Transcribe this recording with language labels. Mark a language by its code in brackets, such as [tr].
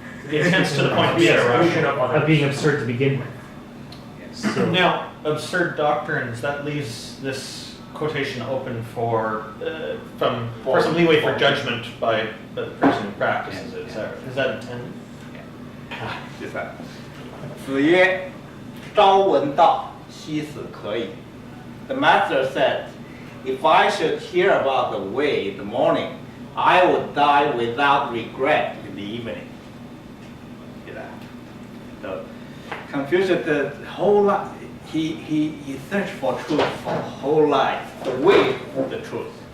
[en] Intense to the point of being irrational. of being absurd to begin with. So Now, absurd doctrines, that leaves this quotation open for some leeway for judgment by the person who practices it. Is that intended? [zh] 第三，子曰：“朝闻道，夕死可矣。” [en] The master said, "If I should hear about the way in the morning, I would die without regret in the evening." So Confucius, the whole life, he searched for truth for whole life, the way of the truth.